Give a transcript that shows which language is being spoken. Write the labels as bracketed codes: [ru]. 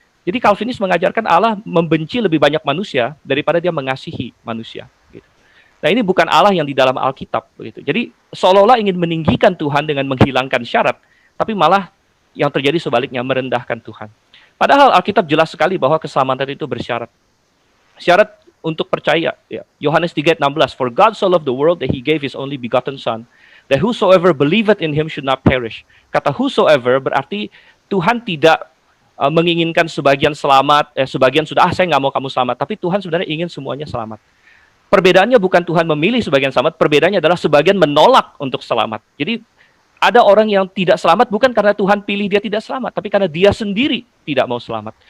[id] Jadi Calvinis mengajarkan Allah membenci lebih banyak manusia daripada dia mengasihi manusia, gitu. Nah, ini bukan Allah yang di dalam Alkitab, begitu. Jadi seolah-olah ingin meninggikan Tuhan dengan menghilangkan syarat, tapi malah yang terjadi sebaliknya, merendahkan Tuhan. Padahal Alkitab jelas sekali bahwa keselamatan itu bersyarat. Syarat untuk percaya, ya. [en] Yohanes 3:16, "For God so loved the world that he gave his only begotten son, that whosoever believeth in him should not perish." [id] Kata whosoever berarti Tuhan tidak menginginkan sebagian selamat, sebagian sudah, saya nggak mau kamu selamat, tapi Tuhan sebenarnya ingin semuanya selamat. Perbedaannya bukan Tuhan memilih sebagian selamat, perbedaannya adalah sebagian menolak untuk selamat. Jadi ada orang yang tidak selamat bukan karena Tuhan pilih dia tidak selamat, tapi karena dia sendiri tidak mau selamat.